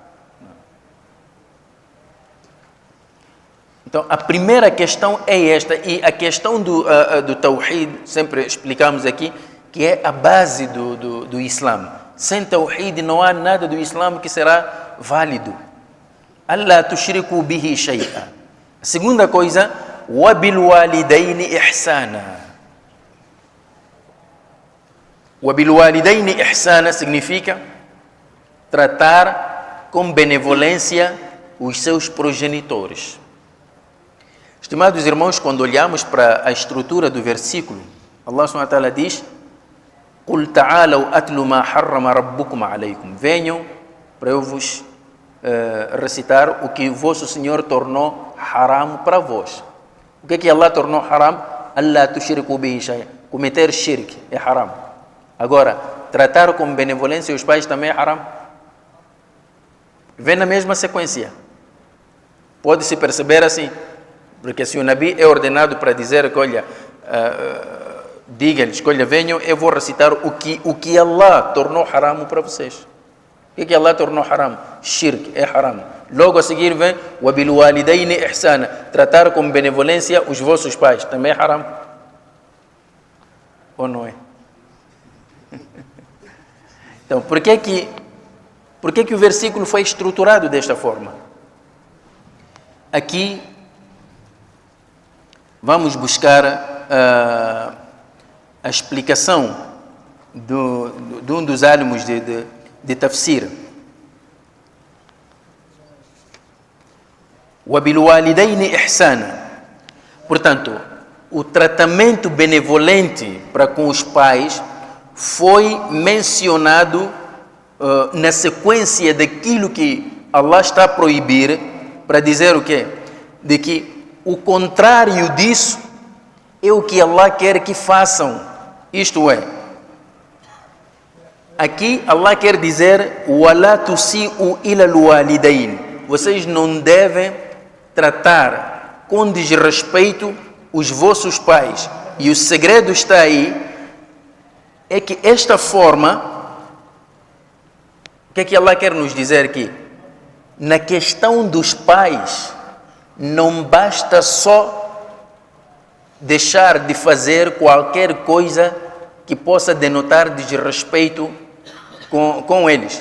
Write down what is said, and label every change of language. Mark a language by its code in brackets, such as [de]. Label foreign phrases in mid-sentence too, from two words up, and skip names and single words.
[pt] Então a primeira questão é esta, e a questão do Tawhid, sempre explicamos aqui, que é a base do Islã. Sem Tawhid não há nada do Islã que será válido. [ar] ألا تشركوا به شيئا. [pt] A segunda coisa, [ar] وَبِالْوَالِدَيْنِ إِحْسَانًا. وَبِالْوَالِدَيْنِ إِحْسَانًا [pt] significa tratar com benevolência os seus progenitores. Estimados irmãos, quando olhamos para a estrutura do versículo, Allah [ar] سبحانه وتعالى [pt] diz: [ar] قُلْ تَعَالَوْا أَتْلُ مَا حَرَّمَ رَبُّكُمْ عَلَيْكُمْ. [pt] Venham para eu vos recitar o que vosso Senhor tornou haram para vós. O que é que Allah tornou haram? [ar] ألا تشركوا به شيئا. [pt] Cometer shirk é haram. Agora, tratar com benevolência os pais também é haram. Vem na mesma sequência. Pode-se perceber assim. Porque se o Nabi é ordenado para dizer que, olha, diga-lhes, olha, venham, eu vou recitar o que Allah tornou haram para vocês. O que Allah tornou haram? Shirk é haram. Logo a seguir vem, [ar] وَبِالْوَالِدَيْنِ إِحْسَانًا. [pt] Tratar com benevolência os vossos pais. Também é haram. Ou não é? Então, por que o versículo foi estruturado desta forma? Aqui vamos buscar a explicação de um dos álbuns de tafsir. [ar] وَبِالْوَالِدَيْنِ إِحْسَانًا. [pt] Portanto, o tratamento benevolente para com os pais foi mencionado na sequência daquilo que Allah está a proibir, para dizer o quê? De que o contrário disso é o que Allah quer que façam. Isto é, aqui Allah quer dizer [ar] وَلَا تُسِيءُوا إِلَى الْوَالِدَيْنِ. [pt] Vocês não devem tratar com desrespeito os vossos pais. E o segredo está aí, é que esta forma, o que é que Allah quer nos dizer aqui? Na questão dos pais, não basta só deixar de fazer qualquer coisa que possa denotar desrespeito com eles.